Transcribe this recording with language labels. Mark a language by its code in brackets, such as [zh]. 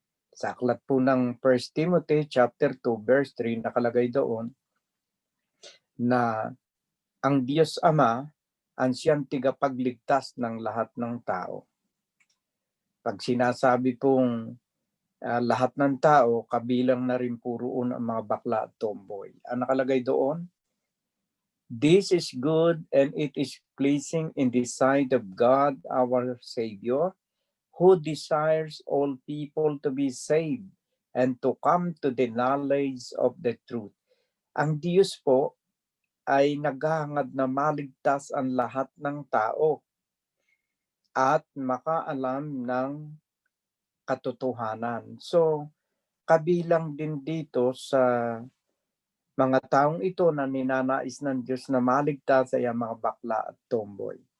[tl] Sa aklat po ng 1 Timothy chapter 2 verse 3 nakalagay doon na ang Diyos Ama ang siyang tigapagligtas ng lahat ng tao. Pag sinasabi pong lahat ng tao, kabilang na rin po roon ang mga bakla at tomboy. Ang nakalagay doon, [en] "This is good and it is pleasing in the sight of God our Savior, who desires all people to be saved and to come to the knowledge of the truth." [tl] Ang Diyos po ay naghahangad na maligtas ang lahat ng tao at makaalam ng katotohanan. So, kabilang din dito sa mga taong ito na ninanais ng Diyos na maligtas ay ang mga bakla at tomboy.